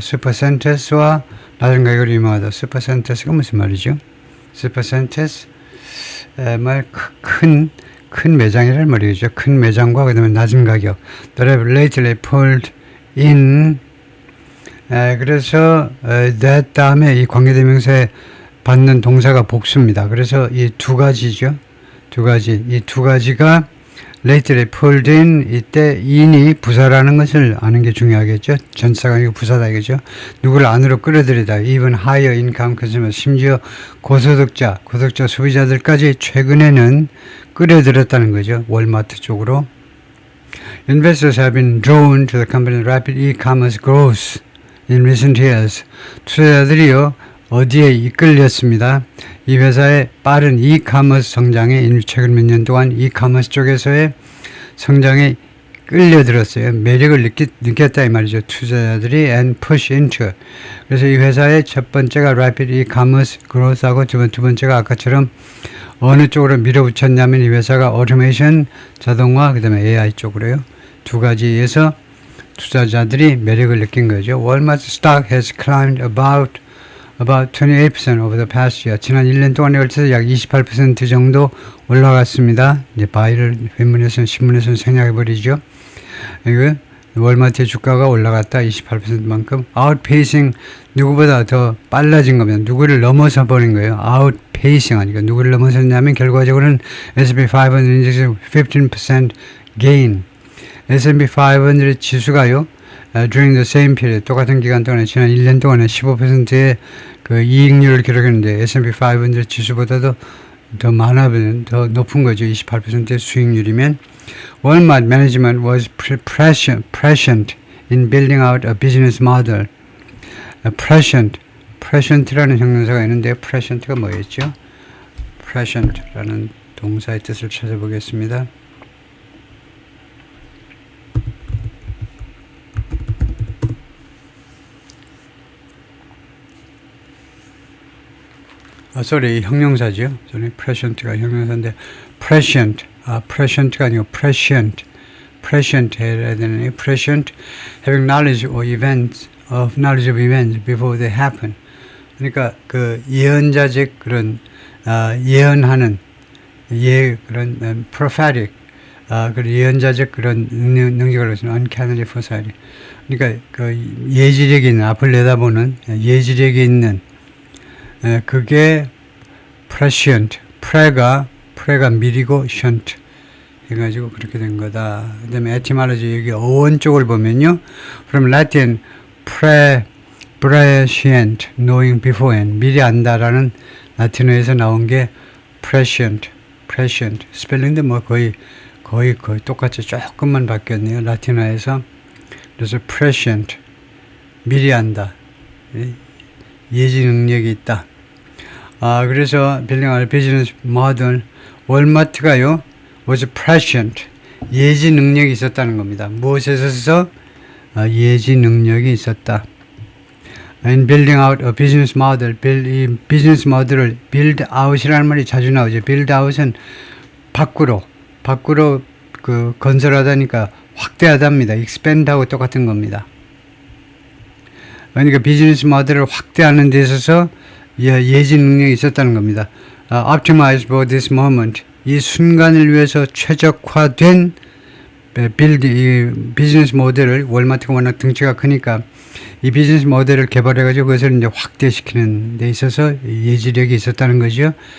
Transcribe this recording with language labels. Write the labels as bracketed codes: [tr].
[ko] 슈퍼센터스와 낮은 가격으로 유명하다. 슈퍼센터스가 무슨 말이죠? 슈퍼센터스 말 큰 매장이란 말이죠. 큰 매장과 그다음에 낮은 가격. [en] That have lately pulled in. [ko] 그래서 that 다음에 이 관계대명사에 받는 동사가 복수입니다. 그래서 이 두 가지죠. 이 두 가지가 [en] lately pulled in [ko] 이때 in이 부사라는 것을 아는 게 중요하겠죠. 전사가 아니고 부사다 이거죠. 누구를 안으로 끌어들이다. [en] even higher income consumer [ko] 심지어 고소득자 소비자들까지 최근에는 끌어들였다는 거죠. 월마트 쪽으로. [en] Investors have been drawn to the company's rapid e-commerce growth in recent years. [ko] 투자자들이요. 어디에 이끌렸습니다. 이 회사의 빠른 이커머스 성장에 최근 몇 년 동안 이커머스 쪽에서의 성장에 끌려들었어요. 매력을 느꼈다 이 말이죠. 투자자들이 [en] and push into. [ko] 그래서 이 회사의 첫 번째가 [en] rapid e-commerce growth [ko] 하고 두 번째가 아까처럼 어느 쪽으로 밀어붙였냐면 이 회사가 automation, 자동화, 그 다음에 AI 쪽으로요. 두 가지에서 투자자들이 매력을 느낀 거죠. [en] Walmart stock has climbed about 28% over the past year. [ko] 지난 1년 동안에 걸쳐서 약 28% 정도 올라갔습니다. 이제 바이를 신문에서는 생략해버리죠. 이거 월마트의 주가가 올라갔다 28%만큼 outpacing 누구보다 더 빨라진 겁니다. 누구를 넘어서 버린 거예요. outpacing 하니까 누구를 넘어섰냐면 결과적으로는 S&P 500 인덱스 15% gain. S&P 500 지수가요. [en] during the same period, [ko] 똑같은 기간 동안에 지난 1년 동안에 15%의 그 이익률을 기록했는데 S&P 500 지수보다도 더 많아면 더 높은 거죠. 28%의 수익률이면 [en] Walmart management was prescient in building out a business model. [ko] prescient라는 형용사가 있는데 prescient가 뭐였죠? prescient라는 동사의 뜻을 찾아보겠습니다. [en] sorry, [ko] 형용사죠. [en] prescient가 [ko] 형용사인데 [en] prescient [ko] 가 아니고 [en] prescient [ko] 해야 되는 [en] prescient, having knowledge of events before they happen. [ko] 그러니까 그 예언자적 그런 예언하는 그런 prophetic 그 예언자적 그런 능력을 가지고 [en] uncannily foresight. [ko] 그러니까 그 예지력이 있는 앞을 내다보는 예지력이 있는 그게 prescient, pre가 미리고 sient 해가지고 그렇게 된 거다. 그 다음에 etymology 여기 어원 쪽을 보면요. [en] from Latin prescient, knowing beforehand, [ko] 미리 안다라는 라틴어에서 나온 게 [en] prescient. [ko] 스펠링도 뭐 거의 똑같이 조금만 바뀌었네요. 라틴어에서. 그래서 prescient, 미리 안다. 예지 능력이 있다. 그래서 [en] building our business model, [ko] 월마트가요, [en] was prescient, [ko] 예지 능력이 있었다는 겁니다. 무엇에 있어서? 예지 능력이 있었다. [en] And building out a business model, [ko] 이 비즈니스 모델을 [en] build out이라는 [ko] 말이 자주 나오죠. build out은 밖으로 그 건설하다니까 확대하다입니다. expand하고 똑같은 겁니다. 그러니까 비즈니스 모델을 확대하는 데 있어서 예지 능력이 있었다는 겁니다. [en] Optimize for this moment, [ko] 이 순간을 위해서 최적화된 빌드, 이 비즈니스 모델을, 월마트가 워낙 등치가 크니까 이 비즈니스 모델을 개발해가지고 그것을 이제 확대시키는 데 있어서 예지력이 있었다는 거죠.